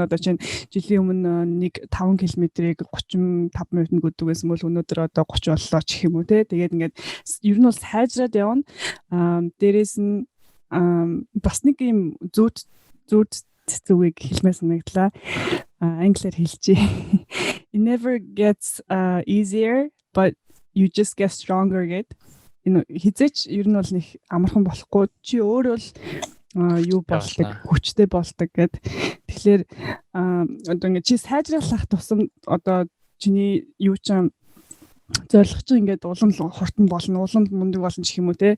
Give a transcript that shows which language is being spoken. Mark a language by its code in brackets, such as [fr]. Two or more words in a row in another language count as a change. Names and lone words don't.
[mn] Одоо чинь жилийн өмнө нэг 5 км-ийг 35 минутанд гүйдэг байсан бол өнөөдөр одоо 30 боллоо ч гэх юм уу те. Тэгээд ингээд ер нь бол сайжраад явна. Дээрээс нь бас нэг юм зүуд зүгийг хэлмээр санагдлаа. Англиар хэлчихье. [en] It never gets easier but you just get stronger гэд. [mn] Хизээч ер нь бол нэг амархан болохгүй. Чи өөрөө л юу болдог, хүчтэй болдог гэд. Тэгэхээр одоо ингэ чи сайжруулах тусам одоо чиний юу ч зорилго чинь ингээд улам хурдан болно, улам мундаг болно ч юм уу те.